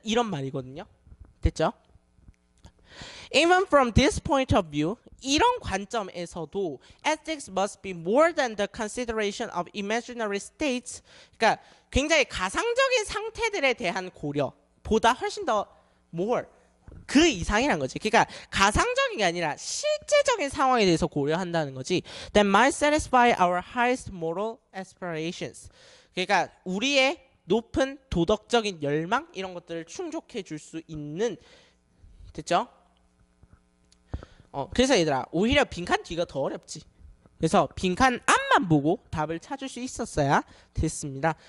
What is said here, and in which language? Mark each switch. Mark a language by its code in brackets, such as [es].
[ko] 이런 말이거든요. 됐죠? [en] Even from this point of view, [ko] 이런 관점에서도 [en] ethics must be more than the consideration of imaginary states. [ko] 그러니까 굉장히 가상적인 상태들에 대한 고려보다 훨씬 더 more, 그 이상이란 거지. 그러니까 가상적인 게 아니라 실제적인 상황에 대해서 고려한다는 거지. [en] That might satisfy our highest moral aspirations. [ko] 그러니까 우리의 높은 도덕적인 열망 이런 것들을 충족해 줄 수 있는, 됐죠? 그래서 얘들아, 오히려 빈칸 뒤가 더 어렵지. 그래서 빈칸 앞만 보고 답을 찾을 수 있었어야 됐습니다.